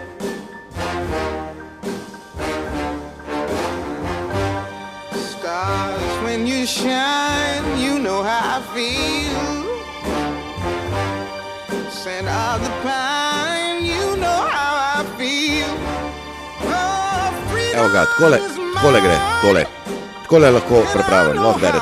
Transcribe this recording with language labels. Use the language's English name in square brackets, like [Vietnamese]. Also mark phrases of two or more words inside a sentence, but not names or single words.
[English] Stars, when you shine, you know how I feel. Scent of the pine, you know how I feel. [Slovenian] Evo ga, takole gre, tole. Takole lahko prepravim, lahko berete.